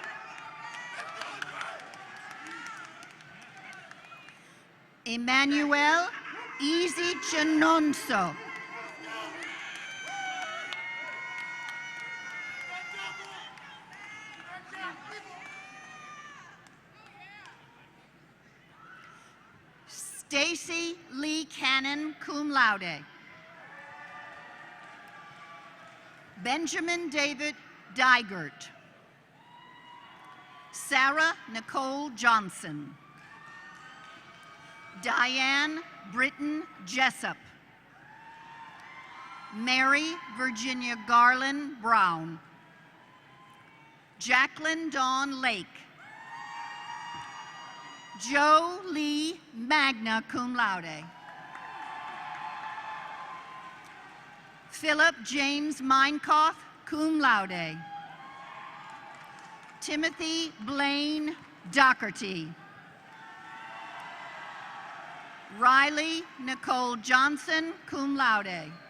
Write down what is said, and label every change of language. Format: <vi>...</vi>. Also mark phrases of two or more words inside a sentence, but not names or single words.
<en>Emmanuel Easy Chinonso. Stacy Lee Cannon,</en> <la>cum laude.</la> <en>Benjamin David Dygert. Sarah Nicole Johnson. Diane Britton Jessup. Mary Virginia Garland Brown. Jacqueline Dawn Lake. Joe Lee,</en> <la>magna cum laude.</la> <en>Philip James Meinkoff,</en> <la>cum laude.</la> <en>Timothy Blaine Doherty. Riley Nicole Johnson,</en> <la>cum laude.</la>